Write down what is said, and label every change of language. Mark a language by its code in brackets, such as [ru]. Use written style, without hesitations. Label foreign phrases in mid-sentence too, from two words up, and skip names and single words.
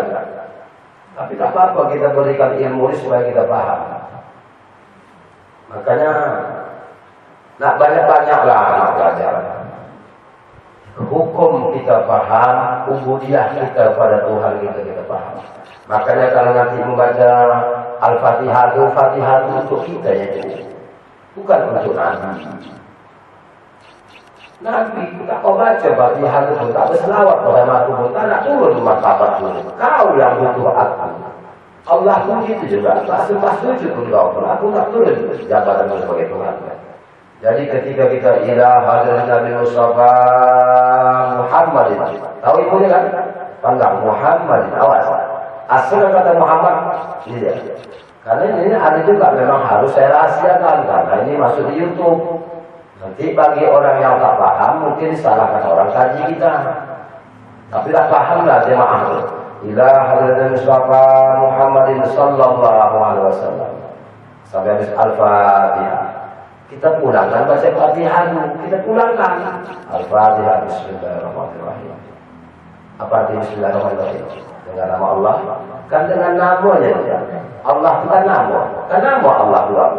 [ms] Tapi tak apa-apa kita berikan ilmu ini supaya kita paham. Makanya nak banyak-banyaklah anak belajar. Hukum kita paham, ubudiyah kita pada Tuhan kita paham. Makanya kalau nanti membaca Al-Fatihah itu untuk kita itu, bukan untuk Nabi. Nabi tak kau baca Fatihah itu tak berselawat pada aku pun tak nak turun martabat dulu. Kau yang butuh aku. Allah pun gitu juga. Tak sempat sujud pun kau pun. Aku tak turun jabatan sebagai Tuhan. Jadi ketika kita [ar] إلى حضرة [ms] Nabi Mustafa Muhammadin, tahu ibunya kan? Pandang Muhammadin, awas. Asal kata Muhammad, ini dia. Karena ini ada juga memang harus saya rahasiakan karena ini masuk di YouTube. Nanti bagi orang yang tak paham mungkin disalahkan orang kaji kita. Tapi tak pahamlah jemaah. [ar] إلى حضرة مصطفى محمد صلى الله عليه وسلم. [ms] Sampai habis Al-Fatihah. Kita pulangkan baca Fatihah dulu. Kita pulangkan Al-Fatihah. Bismillahirrahmanirrahim. Apa arti Bismillahirrahmanirrahim? Dengan nama Allah. Kan dengan namanya dia. Allah itu kan nama. Kan nama Allah itu apa?